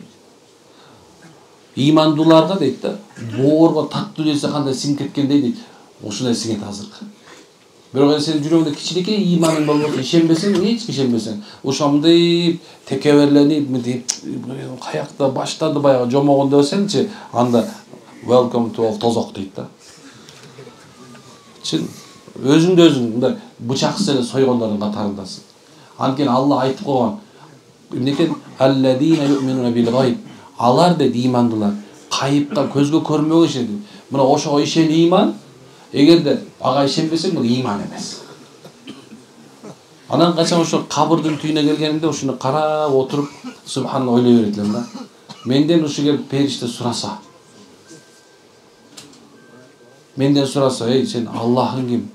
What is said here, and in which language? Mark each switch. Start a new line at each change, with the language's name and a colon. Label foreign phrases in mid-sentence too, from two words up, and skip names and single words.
Kyrgyz: Ыймандууларга дейт да, боорго таттуу нерсе кандай сиңип кеткендей дейт. Ушундай сиңет азыр. Бирок сенин жүрөгүңдө кичинекей ыйманың болбосо, ишенбесең, эч ишенбесең, ушамдый текеберленип, мынтип каякта баштады баягы жомогондо десеңчи, анда
English: welcome to
Kyrgyz: тозок дейт да. Чын өзүңдө өзүң мындай бычаксыз эле сойгондордун катарындасың. Анткени Алла айтып койгон.
Arabic: Эмнекен الذين يؤمنون بالغيب.
Kyrgyz: Алар дейт ыймандуулар, кайыпка көзгө көрмөгө ишенди. Мына ошого ишен ыйман. Эгерде ага ишенбесең, бул ыйман эмес. Анан качан ошо кабырдын түйүнө келгенимде ушуну карап отуруп, субханалла ойлой берет элем да. Менден ушу келип периште сураса. Менден сураса, ey сен Аллахың ким?